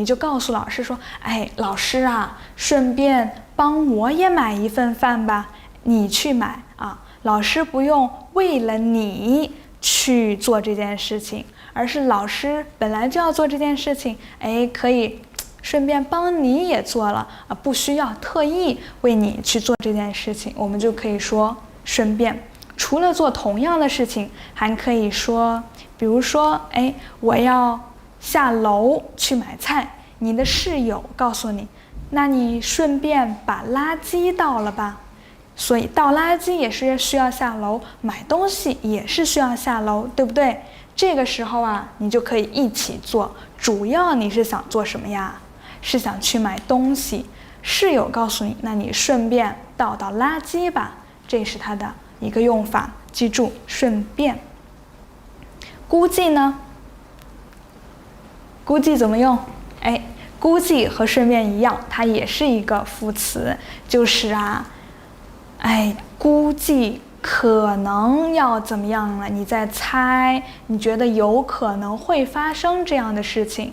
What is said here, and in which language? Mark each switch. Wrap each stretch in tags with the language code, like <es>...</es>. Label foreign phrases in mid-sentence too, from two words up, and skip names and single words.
<zh>就告訴老師說，老師順便幫我也買一份飯吧，你去買老師不用為了你去做這件事情，而是老師本來就要做這件事情，可以順便幫你也做了不需要特意為你去做這件事情，我們就可以說順便。除了做同樣的事情，還可以說，比如說我要下樓去買菜，你的室友告訴你，那你順便把垃圾倒了吧。所以倒垃圾也是需要下樓，買東西也是需要下樓，对不对？這個時候你就可以一起做。主要你是想做什麼呀？是想去買東西。室友告訴你，那你順便倒垃圾吧，這是它的一個用法，記住順便。估計呢？估計怎麼用？估計和順便一樣，它也是一個副詞，就是估計可能要怎麼樣了，你在猜，你覺得有可能會發生這樣的事情。</zh>